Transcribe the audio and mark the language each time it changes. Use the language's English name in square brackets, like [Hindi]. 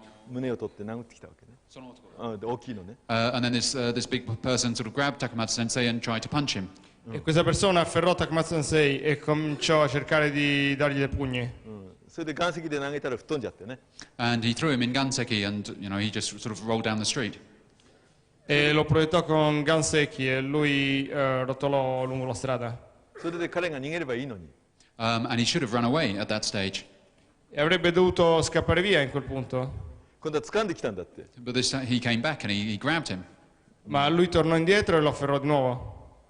[Japanese] 胸を取って殴ってきたわけね。大きいのね。 [English] And then this big person sort of grabbed Takamatsu Sensei and tried to punch him. [Italian] E questa persona afferrò Takamatsu Sensei e cominciò a cercare di dargli dei pugni. [Japanese] それで岩石で投げたら吹っ飛んじゃってね。 [English] And he threw him in ganseki and he just sort of rolled down the street. [Italian] E lo proiettò con ganseki e lui rotolò lungo la strada. [Japanese] それで彼が逃げればいいのに。 [English] And he should have run away at that stage. [Italian] E avrebbe dovuto scappare via in quel punto. [Japanese] 今度は掴んできたんだって。 [English] But this time he came back and he grabbed him. [Italian] Ma lui tornò indietro e lo afferrò di nuovo.